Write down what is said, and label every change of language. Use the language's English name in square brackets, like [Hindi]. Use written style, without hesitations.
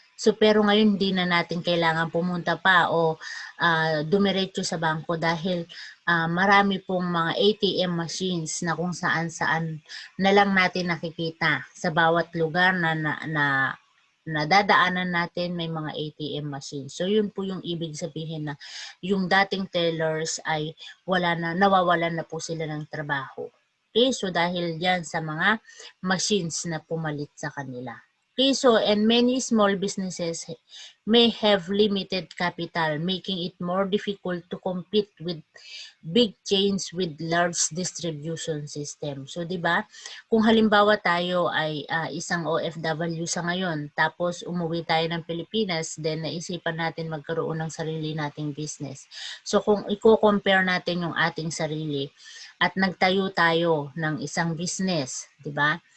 [Filipino] So pero ngayon hindi na natin kailangan pumunta pa o dumiretso sa bangko dahil marami pong mga ATM machines na kung saan-saan na lang natin nakikita sa bawat lugar na nadadaanan natin may mga ATM machine. So yun po yung ibig sabihin na yung dating tellers ay nawawalan na po sila ng trabaho. Okay, so dahil yan sa mga machines na pumalit sa kanila. [English] Okay, so and many small businesses may have limited capital, making it more difficult to compete with big chains with large distribution system. [Filipino] So, di ba? Kung halimbawa tayo ay isang OFW sa ngayon, tapos umuwi tayo ng Pilipinas, then naisipan natin magkaroon ng sarili nating business. So, kung i-compare natin yung ating sarili at nagtayo tayo ng isang business, di ba?